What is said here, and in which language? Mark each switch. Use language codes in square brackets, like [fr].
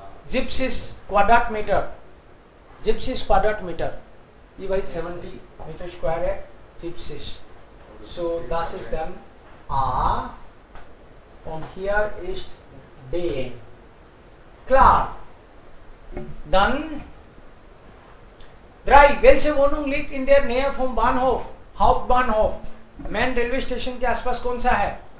[hi] जिप्सिस quadrat metre, जिप्सिस quadrat metre, ये भाई 70 metre square है जिप्सिस। [de] सो das ist dann A und hier ist D, klar। Dann 3, welche Wohnung liegt in der Nähe vom Bahnhof, Hauptbahnhof? [hi] Main railway station के आसपास कौन सा है?